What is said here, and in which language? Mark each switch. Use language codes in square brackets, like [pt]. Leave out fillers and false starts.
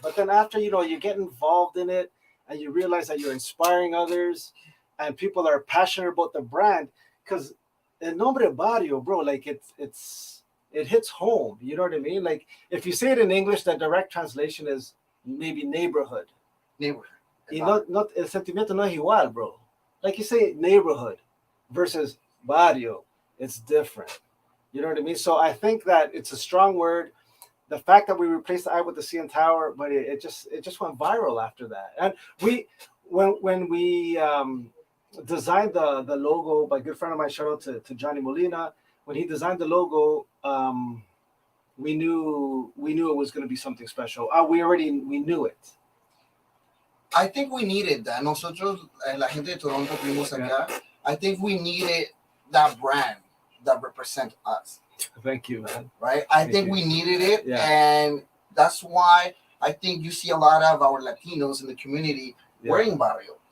[en] But then after, you get involved in it and you realize that you're inspiring others and people are passionate about the brand, because [es] el nombre [en] Barrio, bro, like it hits home. You know what I mean? Like if you say it in English, the direct translation is maybe neighborhood. [es] No, el sentimiento no es igual, bro. [en] Like you say neighborhood versus barrio, it's different. You know what I mean? So I think that it's a strong word. The fact that we replaced the I with the CN Tower, but it just went viral after that. And when we designed the logo, by a good friend of mine, shout out to Johnny Molina, when he designed the logo, we knew it was going to be something special. We knew it. I think we needed that. [es] Nosotros, la gente de Toronto, fuimos acá. [en] I think we needed that brand that represents us. Thank you, man. Right? I think we needed it. Yeah. And that's why I think you see a lot of our Latinos in the community wearing Barrio.